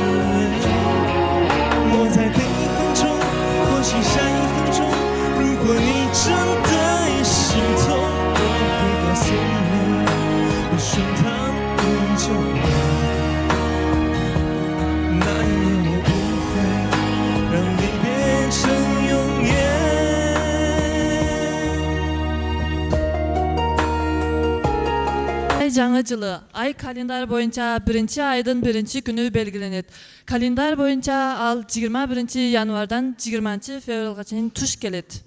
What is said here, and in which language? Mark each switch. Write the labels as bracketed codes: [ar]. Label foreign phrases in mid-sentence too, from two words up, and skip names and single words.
[zh] 我再等一分钟，或许下一分钟，如果你真的也心痛，我会告诉你，我胸膛依旧暖。那一夜我不会让你变成永远。 [ky] Жаңы жылы ай календар боюнча 1-айдын 1-күнү белгиленет. Календар боюнча ал 21 январдан 20 февралга чейин туш келет.